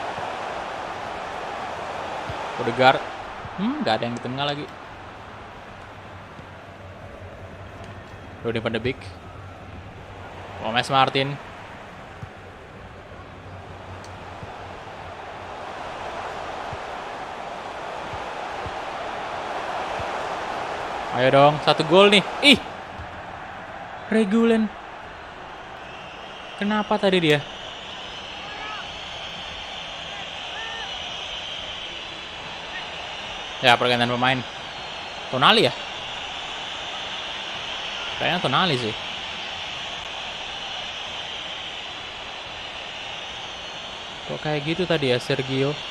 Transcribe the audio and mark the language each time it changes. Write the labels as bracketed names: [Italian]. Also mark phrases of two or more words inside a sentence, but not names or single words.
[Indonesian] Odegaard. Gak ada yang di tengah lagi. Donny van de Beek. Gomez Martin. Ayo dong, 1 gol nih. Ih. Regulen. Kenapa tadi dia? Ya, pergantian pemain. Tonali ya? Kayaknya Tonali sih. Kok kayak gitu tadi ya, Sergio?